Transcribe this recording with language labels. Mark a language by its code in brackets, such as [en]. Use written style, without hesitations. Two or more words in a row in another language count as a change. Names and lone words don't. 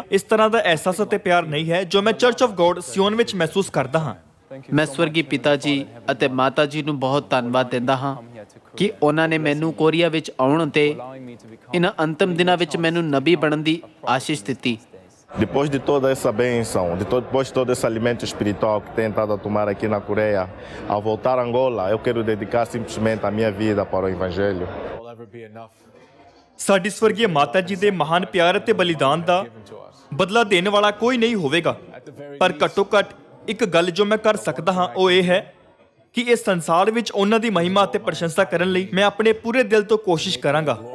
[pa] ਇਸ ਤਰ੍ਹਾਂ ਦਾ ਅਹਿਸਾਸ ਅਤੇ ਪਿਆਰ ਨਹੀਂ ਹੈ ਜੋ ਮੈਂ ਚਰਚ ਆਫ ਗੋਡ ਸਿਓਨ ਵਿੱਚ ਮਹਿਸੂਸ ਕਰਦਾ ਹਾਂ। ਮੈਂ ਸਵਰਗੀ ਪਿਤਾ ਜੀ ਅਤੇ ਮਾਤਾ ਜੀ ਨੂੰ ਬਹੁਤ ਧੰਨਵਾਦ ਦਿੰਦਾ ਹਾਂ ਕਿ ਉਹਨਾਂ ਨੇ ਮੈਨੂੰ ਕੋਰੀਆ ਵਿੱਚ ਆਉਣ ਅਤੇ ਇਹਨਾਂ ਅੰਤਿਮ ਦਿਨਾਂ ਵਿੱਚ ਮੈਨੂੰ ਨਬੀ ਬਣਨ ਦੀ ਆਸ਼ੀਸ਼ ਦਿੱਤੀ। [pt] Depois de toda essa bênção, depois de todo esse alimento espiritual que tenho estado a tomar aqui na Coreia, ao voltar a Angola, eu quero dedicar simplesmente a minha vida para o Evangelho. [pa] ਸਾਡੀ ਸਵਰਗੀ ਮਾਤਾ ਜੀ ਦੇ ਮਹਾਨ ਪਿਆਰ ਅਤੇ ਬਲੀਦਾਨ ਦਾ ਬਦਲਾ ਦੇਣ ਵਾਲਾ ਕੋਈ ਨਹੀਂ ਹੋਵੇਗਾ, ਪਰ ਘੱਟੋ ਘੱਟ ਇੱਕ ਗੱਲ ਜੋ ਮੈਂ ਕਰ ਸਕਦਾ ਹਾਂ ਉਹ ਇਹ ਹੈ ਕਿ ਇਸ ਸੰਸਾਰ ਵਿੱਚ ਉਹਨਾਂ ਦੀ ਮਹਿਮਾ ਅਤੇ ਪ੍ਰਸ਼ੰਸਾ ਕਰਨ ਲਈ ਮੈਂ ਆਪਣੇ ਪੂਰੇ ਦਿਲ ਤੋਂ ਕੋਸ਼ਿਸ਼ ਕਰਾਂਗਾ।